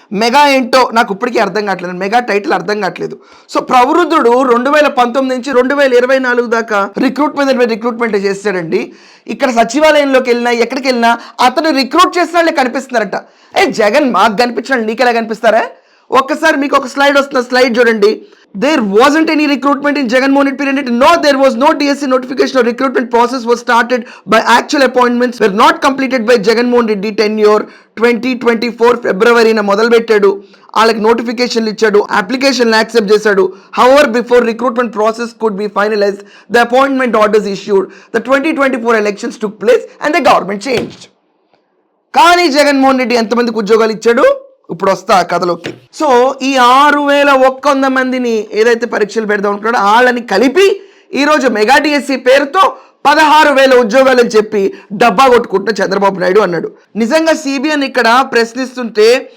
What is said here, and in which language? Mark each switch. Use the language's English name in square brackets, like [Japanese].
[Telugu] Mega ఏంటో నాకు ఇప్పటికీ అర్థం కావట్లేదు, మెగా టైటిల్ అర్థం కావట్లేదు. సో ప్రవృద్ధుడు 2019 నుంచి 2024 దాకా రిక్రూట్మెంట్ చేస్తాడండి. ఇక్కడ సచివాలయంలోకి వెళ్ళినా ఎక్కడికి వెళ్ళినా అతను రిక్రూట్ చేసిన వాళ్ళే కనిపిస్తున్నారట. జగన్ మాకు కనిపించిన వాళ్ళు నీకెలా కనిపిస్తారా? ఒక్కసారి మీకు ఒక స్లైడ్ వస్తున్న, స్లైడ్ చూడండి. [English] There wasn't any recruitment in Jagan Mohan Reddy period. No, there was no DSC notification or recruitment process was started by actual appointments were not completed by Jagan Mohan Reddy tenure 2024 February [Telugu] na మొదలు పెట్టాడు. వాళ్ళకి నోటిఫికేషన్లు ఇచ్చాడు, అప్లికేషన్లు accept చేశాడు. [English] However, before recruitment process could be finalized, the appointment orders issued, the 2024 elections took place and the government changed. [Telugu] కానీ జగన్మోహన్ రెడ్డి ఎంతమందికి ఉద్యోగాలు ఇచ్చాడు? ఇప్పుడు వస్తా కథలోకి. సో ఈ 6100 మందిని ఏదైతే పరీక్షలు పెడదాం అనుకున్నాడో వాళ్ళని కలిపి ఈరోజు మెగా డిఎస్సి పేరుతో 16,000 ఉద్యోగాలు అని చెప్పి డబ్బా కొట్టుకుంటున్న చంద్రబాబు నాయుడు అన్నాడు. నిజంగా సిబిఎన్ ఇక్కడ ప్రశ్నిస్తుంటే